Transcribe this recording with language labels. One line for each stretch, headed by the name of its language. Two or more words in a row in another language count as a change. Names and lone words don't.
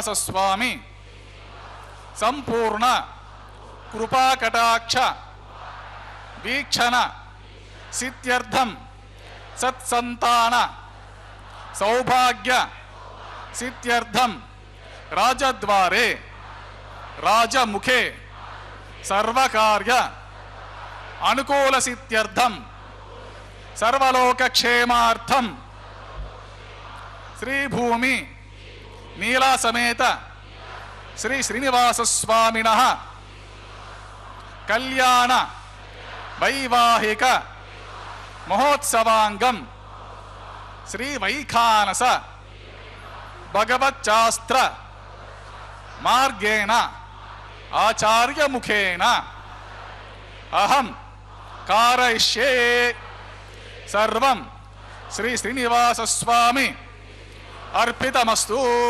Sanskrit: స్వామి సంపూర్ణ కృపాకటాక్ష వీక్షణ సిద్ధ్యర్థం సత్సంతాన సౌభాగ్య సిద్ధ్యర్థం రాజద్వారే రాజముఖే సర్వకార్య అనుకూల సిద్ధ్యర్థం సర్వలోకక్షేమార్థం श्री भूमि नीला समेत श्री श्रीनिवास स्वामिनः కళ్యాణ వైవాహిక మహోత్సవాంగం శ్రీ వైఖానస భగవచ్చాస్త్ర మార్గేణ ఆచార్యముఖేన అహం కారయిష్యే సర్వం శ్రీ శ్రీనివాస స్వామి అర్పితమస్తు.